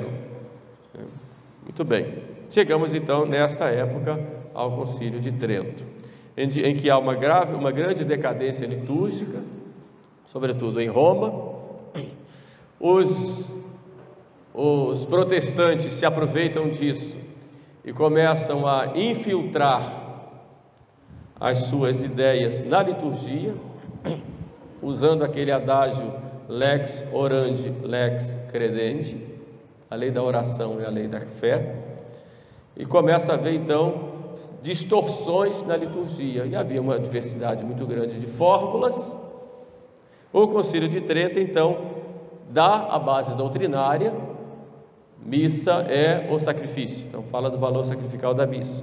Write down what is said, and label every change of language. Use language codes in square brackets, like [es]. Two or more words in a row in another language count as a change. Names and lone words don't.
[pt] Muito bem, chegamos então nessa época ao Concílio de Trento, em que há uma grande decadência litúrgica, sobretudo em Roma. Os protestantes se aproveitam disso e começam a infiltrar as suas ideias na liturgia, usando aquele adágio [la] lex orandi, lex credendi, [pt] a lei da oração e a lei da fé, e começa a haver então distorções na liturgia, e havia uma diversidade muito grande de fórmulas. O Concílio de Trento então dá a base doutrinária, missa é o sacrifício, então fala do valor sacrificial da missa.